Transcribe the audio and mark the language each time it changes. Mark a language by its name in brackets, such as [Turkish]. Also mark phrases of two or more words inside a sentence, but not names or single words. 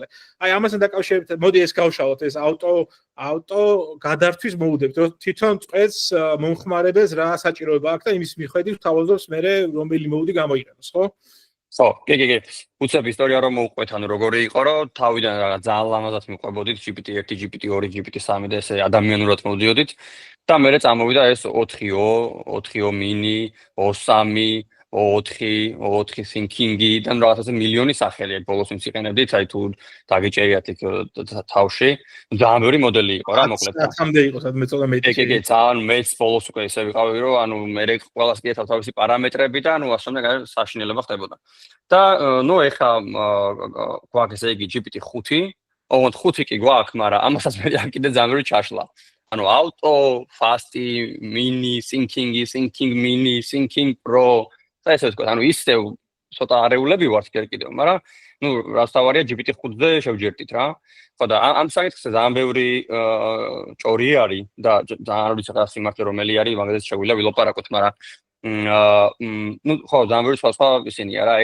[Georgian] აი ამასთან დაკავშირებით, მოდი ეს გავშალოთ, ეს ავტო გადართვის მოუდებით, რომ თვითონ წვეთს მომხმარებელს რა საჭიროება აქვს და იმის მიხედვით თავაზობს მე რომელი მოუდი გამოიყენოს, ხო? კი. უცებ ისტორია რომ მოვყვეთ, ანუ როგორი იყო, რომ თავიდან რაღაც ძალიან ლამაზად მიყვებოდით GPT-1, GPT-2, GPT-3 და ესე ადამიანურად მოვდიოდით და მერე წამოვიდა ეს 4O mini, O3, O4 thinking-ი და რაღაცა მილიონი სახელი აქვს ბოლოს ვინც იყენებდით, აი თუ დაგიჭერიათ იქ თავში, ძალიან ბევრი მოდელი იყო რა, მოკლედ. ამდე იყო, სადმე წოდა მეტი. კი, ძალიან მეც ბოლოს უკვე ისე ვიყავი, რომ ანუ მერე ყველას კი თავისი პარამეტრები და ანუ ასომე საშინელება ხდებოდა. და ეხა გვაქვს ესე იგი GPT-5, ოღონდ 5 კი გვაქვს, მაგრამ ამასაც მე კიდე ძალიან ბევრი ჩაშლა. ანუ [English] auto, fast, mini, thinking mini, thinking pro [Georgian] და ესე ვთქვათ, ანუ ისე ცოტა არეულები ვართ კიდევ, მაგრამ რაც თავარია GPT-5-ზე შევჯერდით რა. ხო და ამ საკითხზე ძალიან ბევრი ჭორი არის და ძალიან არ ვიცი რა სიმართლე რომელი არის, მაგაზეც შეგვიძლია ვილაპარაკოთ, მაგრამ ხო, ძალიან ბევრი სხვა ისინია რა.